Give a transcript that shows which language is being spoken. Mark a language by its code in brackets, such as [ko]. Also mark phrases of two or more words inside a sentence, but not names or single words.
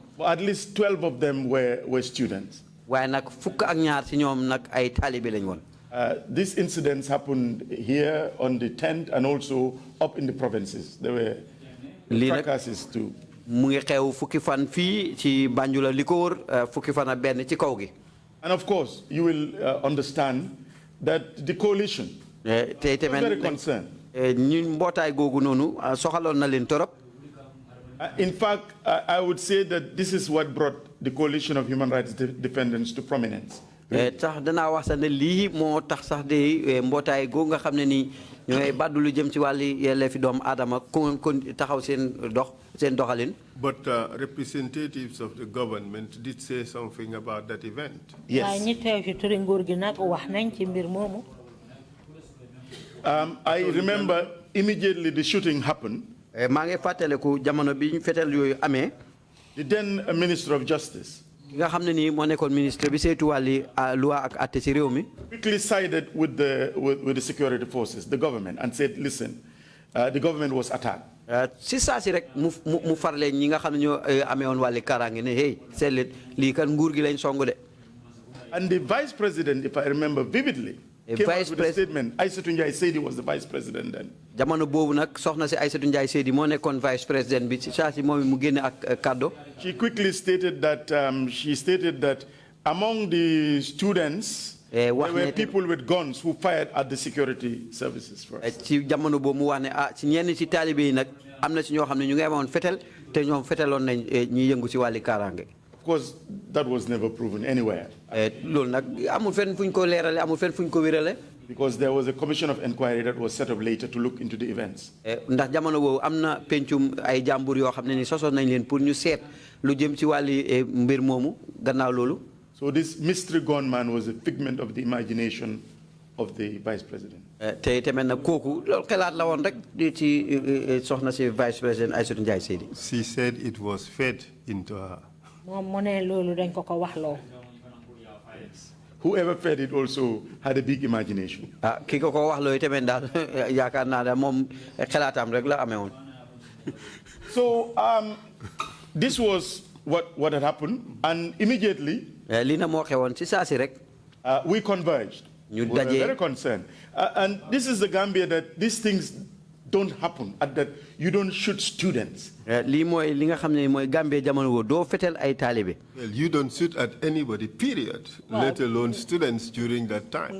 [en] At least 12 of them were students. [wo] waaye nag fukk ak ñaar ci ñoom nag ay taalibe lañ woon. [en] These incidents happened here on the 10th and also up in the provinces. There were fracasses too. [wo] mu ngi xew fukki fan fii ci Banjul li ko wër fukki fan ak benn ci kaw gi. [en] And of course, you will understand that the coalition was very concerned. [wo] ñun mbootaay googu noonu soxaloon na leen torop. [en] In fact, I would say that this is what brought the coalition of human rights defenders to prominence. [wo] tax danaa wax sax ne lii moo tax sax de mbootaay googu nga xam ne nii ñooy baddu lu jëm ci wàlli yelleefi doomu aadama kon taxaw seen doxalin. [en] But representatives of the government did say something about that event. Yes. [wo] waaye ñi teew ci turi nguur gi nag wax nañ ci mbir moomu. [en] I remember immediately the shooting happened. [wo] maa ngi fàttaliku jamono bi ñu fetel yooyu amee. [en] The then Minister of Justice [wo] nga xam ne nii moo nekkoon ministre bi saytu wàlli loi ak àtte ci réew mi. [en] quickly sided with the security forces, the government, and said, listen, the government was attacked. [wo] si saa si rek mu farle ñi nga xam ne ñoo amee woon wàlli kaaraange ne hey seet leen lii kan nguur gi lañ song de. [en] And the vice president, if I remember vividly, came out with a statement. Aïssatou Ndiaye Seydi was the vice president then. [wo] jamono boobu nag soxna si Aïssatou Ndiaye Seydi moo nekkoon [en] vice president [wo] bi si saa si moom mu génne ak kàddu. [en] She quickly stated that among the students, there were people with guns who fired at the security services first. [wo] ci jamono boobu mu wax ne ci ñenn ci taalibe yi nag am na ci ñoo xam ne ñu ngi amoon fetel te ñoom feteloon nañ ñuy yëngu ci wàlli kaaraange. [en] Of course, that was never proven anywhere. [wo] loolu nag amul fenn fu ñu ko leerale amul fenn fu ñu ko wérale. [en] Because there was a commission of inquiry that was set up later to look into the events. [wo] ndax jamono boobu am na pencum ay jàmbur yoo xam ne ni sosoon nañ leen pour ñu seet lu jëm ci wàlli mbir moomu gannaaw loolu. [en] So this mystery gunman was a figment of the imagination of the vice president. [wo] te tamit nag kooku loolu xalaat la woon rek ci soxna si [fr] vice président [wo] Aïssatou Ndiaye Seydi. [en] She said it was fed into her. [wo] moom mu ne loolu dañ ko wax loo. [en] Whoever fed it also had a big imagination. [wo] ki ko wax loo tamit daal yaakaar naa daal moom xalaatam rek la amee woon. [en] So this was what had happened, and immediately [wo] lii na moo xewoon ci saa si rek. [en] we converged. We were very concerned, and this is the Gambia that these things don't happen. At that you don't shoot students. [wo] lii mooy li nga xam ne mooy Gambia jamono woo doo fetel ay taalibe. [en] Well, you don't shoot at anybody, period. Let alone students during that time.